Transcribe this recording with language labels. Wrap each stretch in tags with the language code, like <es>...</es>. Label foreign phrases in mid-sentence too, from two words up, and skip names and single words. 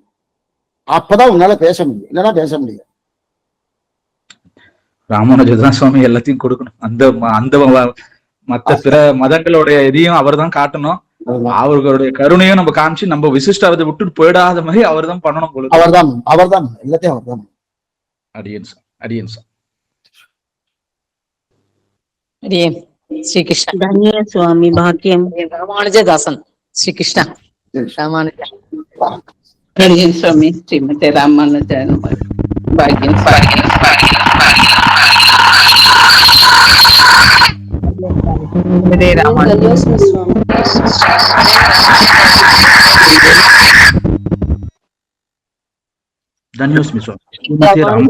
<ta>அப்பதான் உன்னால பேச முடியும், இல்லைன்னா பேச முடியாது. ராமானுஜர் தான் சுவாமி எல்லாத்தையும் கொடுக்கணும். அந்த மத்த பிற மதங்களுடைய இதையும் அவர் தான் காட்டணும். அவர்களுடைய கருணையும் நம்ம காமிச்சு நம்ம விசிஷ்டாவதை விட்டு போயிடாத மாதிரி அவர் தான் பண்ணணும் போல. அவர்தான் எல்லாத்தையும் அவர்தான். அடியன் சார்</ta> <sa>श्री कृष्ण. धन्य स्वामी भाग्यम. रामानुजदासन. श्री कृष्ण. रामानुज.</sa> <ta>அடியேன் சுவாமி</ta> <sa>श्रीमते रामानुजाय नमः.</sa> <ta>பாக்கியம் ஸ்ரீமதி ராமானுஜ தன்யோஸ்மி சுவாமி. ஸ்ரீமதி ராம</ta>